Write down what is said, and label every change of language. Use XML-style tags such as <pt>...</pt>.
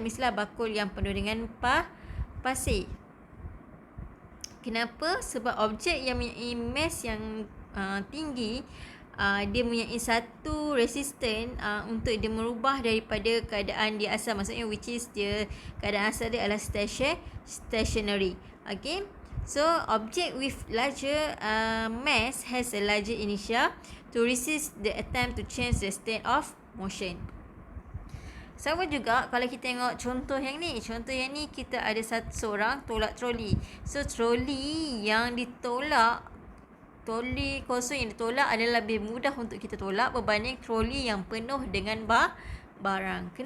<ms>Misalnya bakul yang penuh dengan pasir. Kenapa? Sebab objek yang mempunyai mass yang tinggi, dia mempunyai satu resistance untuk dia merubah daripada keadaan dia asal. Maksudnya</ms> <en>which is</en> <ms>dia keadaan asal dia adalah stationary.</ms> <en>Okay, so object with larger mass has a larger inertia to resist the attempt to change the state of motion.</en> <ms>Sama juga kalau kita tengok contoh yang ni. Contoh yang ni kita ada seorang tolak troli. So troli yang ditolak, troli kosong yang ditolak adalah lebih mudah untuk kita tolak berbanding troli yang penuh dengan barang.</ms>